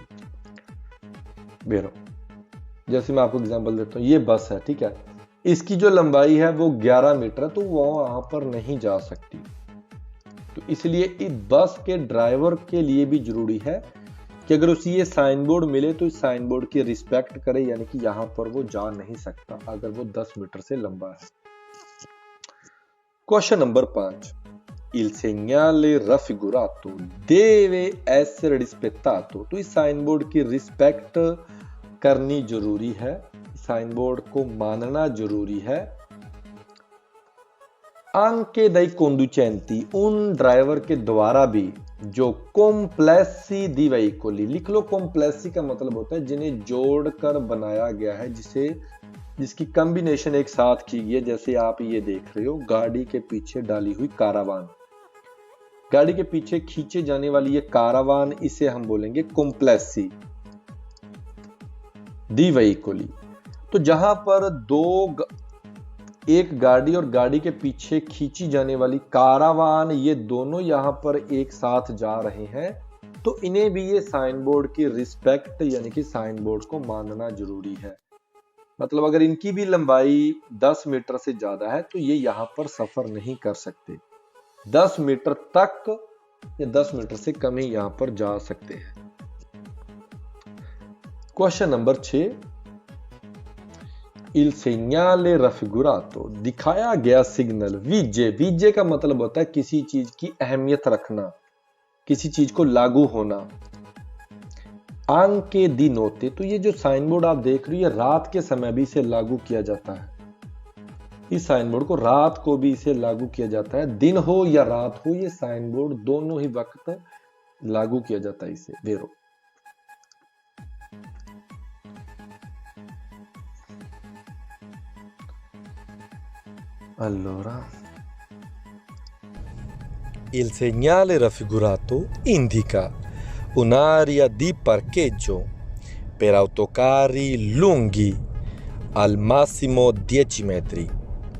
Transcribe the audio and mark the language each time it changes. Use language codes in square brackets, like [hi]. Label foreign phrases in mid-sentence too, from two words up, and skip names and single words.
[hi] बेरो जैसे मैं आपको एग्जांपल देता हूं, ये बस है, ठीक है, इसकी जो लंबाई है वो 11 मीटर है, तो वो वहां पर नहीं जा सकती। तो इसलिए इस बस के ड्राइवर के लिए भी जरूरी है कि अगर उसे ये साइन बोर्ड मिले तो इस साइन बोर्ड की रिस्पेक्ट करे, यानी कि यहां पर वो जा नहीं सकता अगर वो 10 मीटर से लंबा है। [en] Question number 5, [it] il segnale raffigurato deve essere rispettato, [hi] तो इस साइन बोर्ड की रिस्पेक्ट करनी जरूरी है, साइन बोर्ड को मानना जरूरी है। [it] anche dai conducenti, [hi] उन ड्राइवर के द्वारा भी जो [it] complessi di veicoli, [hi] लिख लो complessi का मतलब होता है जिन्हें जोड़कर बनाया गया है, जिसकी कॉम्बिनेशन एक साथ की गई है। जैसे आप ये देख रहे हो, गाड़ी के पीछे डाली हुई कारावान, गाड़ी के पीछे खींचे जाने वाली ये कारावान, इसे हम बोलेंगे [it] complessi di veicoli। [hi] तो जहां पर एक गाड़ी और गाड़ी के पीछे खींची जाने वाली कारावान, ये दोनों यहां पर एक साथ जा रहे हैं, तो इन्हें भी ये साइन बोर्ड की रिस्पेक्ट यानी कि साइन बोर्ड को मानना जरूरी है। मतलब अगर इनकी भी लंबाई 10 मीटर से ज्यादा है तो ये यहां पर सफर नहीं कर सकते, 10 मीटर तक या 10 मीटर से कम ही यहां पर जा सकते हैं। [en] Question number 6, [it] il segnale raffigurato, [hi] दिखाया गया सिग्नल, विजे, विजे का मतलब होता है किसी चीज की अहमियत रखना, किसी चीज को लागू होना। [it] anche di notte, [hi] तो ये जो साइन बोर्ड आप देख रही है रात के समय भी इसे लागू किया जाता है, इस साइन बोर्ड को रात को भी इसे लागू किया जाता है, दिन हो या रात हो, ये साइन बोर्ड दोनों ही वक्त लागू किया जाता है इसे, वेरो। [it] Allora, il segnale raffigurato indica un'area di parcheggio per autocarri lunghi al massimo 10 metri.